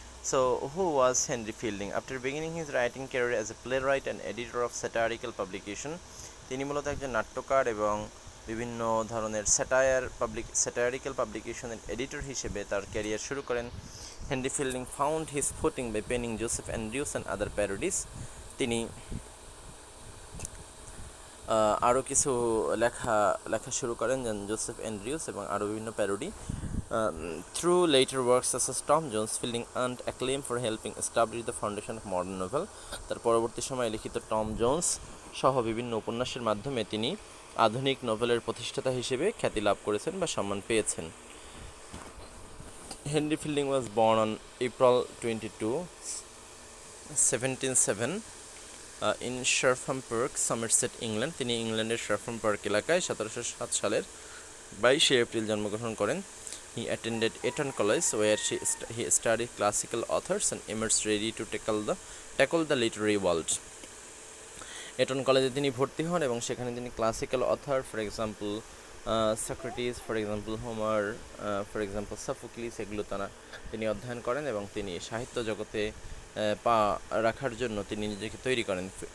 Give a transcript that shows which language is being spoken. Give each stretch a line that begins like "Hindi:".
English: So who was Henry Fielding? After beginning his writing career as a playwright and editor of satirical publication,
Bangla: তিনি মূলত একজন নাট্যকার এবং বিভিন্ন ধরনের satirical publicationের এডিটর হিসেবে তার ক্যারিয়ার শুরু করেন।
English: Henry Fielding found his footing by penning Joseph Andrews and other parodies.
Bangla: তিনি আরও কিছু লেখা শুরু করেন, যেমন জোসেফ অ্যান্ড্রিউস এবং আরও বিভিন্ন parody.
English: Through later works such as Tom Jones, Fielding earned acclaim for helping establish the foundation of modern novel.
Bangla: তার পরবর্তী সময়ে লিখিত টম জোন্স সহ বিভিন্ন উপন্যাসের মাধ্যমে তিনি আধুনিক নোভেলের প্রতিষ্ঠাতা হিসেবে খ্যাতি লাভ করেছেন বা সম্মান পেয়েছেন।
English: Henry Fielding was born on April 22, 1707 in Sherfham Park, Somerset, England.
Bangla: তিনি ইংল্যান্ডের শারফাম পার্ক এলাকায় 1707 সালের 22 এপ্রিল জন্মগ্রহণ করেন।
English: He attended Eton College, where he studied classical authors and emerged ready to tackle the literary world.
Bangla: এটন কলেজে তিনি ভর্তি হন এবং সেখানে তিনি classical author, for example Socrates, for example Homer, for example Sophocles, এগুলো তিনি অধ্যয়ন করেন এবং তিনি সাহিত্য জগতে পা রাখার জন্য তিনি নিজেকে তৈরি করেন।